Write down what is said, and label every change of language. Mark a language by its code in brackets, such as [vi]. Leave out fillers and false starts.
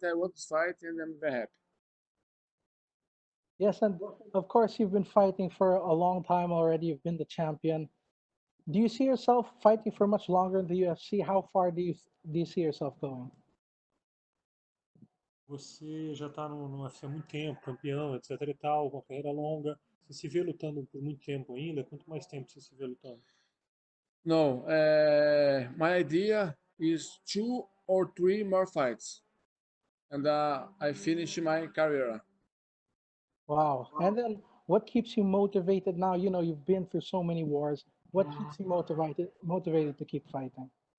[en] I want this fight, and I'm very happy. Yes, and of course you've been fighting for a long time already. You've been the champion. Do you see yourself fighting for much longer in the UFC? How far do you see yourself going? [pt] Você já está no UFC há muito tempo, campeão, etc e tal, com uma carreira longa. Você se vê lutando por muito tempo ainda? Quanto mais tempo você se vê lutando? [en] No, my idea is 2 or 3 more fights, and I finish my career. Wow. And then what keeps you motivated now? You've been through so many wars. What keeps you motivated to keep fighting?